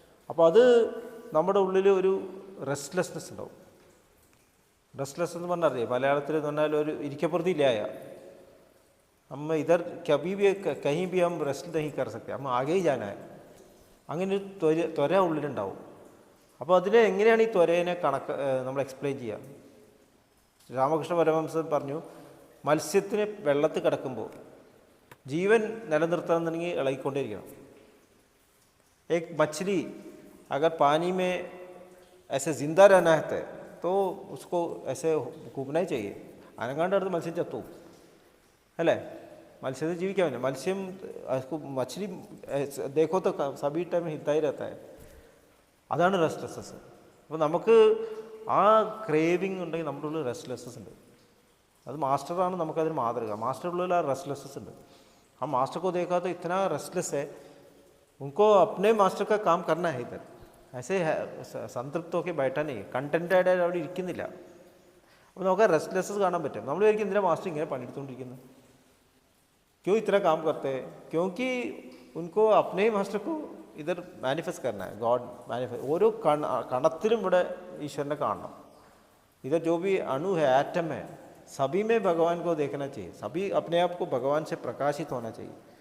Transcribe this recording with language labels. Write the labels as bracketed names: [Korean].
[Malayalam] അപ്പോൾ അത് നമ്മുടെ ഉള്ളിൽ ഒരു റെസ്റ്റ്ലെസ്നെസ് ഉണ്ടാവും. റെസ്റ്റ്ലെസ് എന്ന് പറഞ്ഞാൽ അറിയാം മലയാളത്തിൽ എന്ന് പറഞ്ഞാൽ ഒരു ഇരിക്കപ്പുറത്തില്ലായ. [Hindi] हम इधर कभी भी कहीं भी हम रेस्ट नहीं कर सकते, हम आगे ही जाना है. [Malayalam] അങ്ങനെ ഒരു ത്വര ഉള്ളിലുണ്ടാവും. അപ്പോൾ അതിനെ എങ്ങനെയാണ് ഈ ത്വരേനെ നമ്മൾ എക്സ്പ്ലെയിൻ ചെയ്യുക? രാമകൃഷ്ണ പരമഹംസൻ പറഞ്ഞു മത്സ്യത്തിന് വെള്ളത്തിൽ കിടക്കുമ്പോൾ ജീവൻ നിലനിർത്തണമെന്നുണ്ടെങ്കിൽ ഇളകിക്കൊണ്ടേയിരിക്കണം. [Hindi] एक मछली अगर पानी में ऐसे ज़िंदा रहना है तो उसको ऐसे घूमना ही चाहिए. [Malayalam] അനങ്ങാണ്ട് അടുത്ത് മത്സ്യം ചത്തു അല്ലേ? മത്സ്യത്തിൽ ജീവിക്കാൻ പറ്റില്ല. [Hindi] മത്സ്യം മछली देखो तो सभी टाइम हिलता ही रहता है. [Malayalam] അതാണ് റെസ്റ്റ്ലെസ്നെസ്. അപ്പോൾ നമുക്ക് ആ ക്രേവിങ് ഉണ്ടെങ്കിൽ നമ്മുടെ ഉള്ളിൽ റെസ്റ്റ്ലെസ്നെസ് ഉണ്ട്. അത് മാസ്റ്ററാണ് നമുക്കതിന് മാതൃക. മാസ്റ്ററുടെ ഉള്ളിൽ ആ റെസ്റ്റ്ലെസ്നെസ് ഉണ്ട്. [Hindi] ആ മാസ്റ്റർ को देखा तो इतना रेस्टलेस है, उनको अपने मास्टर का काम करना है. इधर ऐसे [Malayalam] സംതൃപ്ത ഒക്കെ [Hindi] बैठा नहीं, [Malayalam] കണ്ടൻറ്റഡ് ആയിട്ട് അവിടെ ഇരിക്കുന്നില്ല. അപ്പോൾ നമുക്ക് റെസ്റ്റ്ലെസ്നെസ് കാണാൻ പറ്റും. നമ്മൾ വിചാരിക്കും എന്തിനാ മാസ്റ്റർ ഇങ്ങനെ പണിയെടുത്തുകൊണ്ടിരിക്കുന്നത്, [Hindi] क्यों इतना काम करते हैं? क्योंकि उनको अपने मास्टर को इधर मैनिफेस्ट करना है. [English] god manifest [Malayalam] ഓരോ കണത്തിലും ഇവിടെ ഈശ്വരനെ കാണണം. [Hindi] इधर जो भी अणु है, एटम है, सभी में भगवान को देखना चाहिए. सभी अपने आप को भगवान से प्रकाशित होना चाहिए.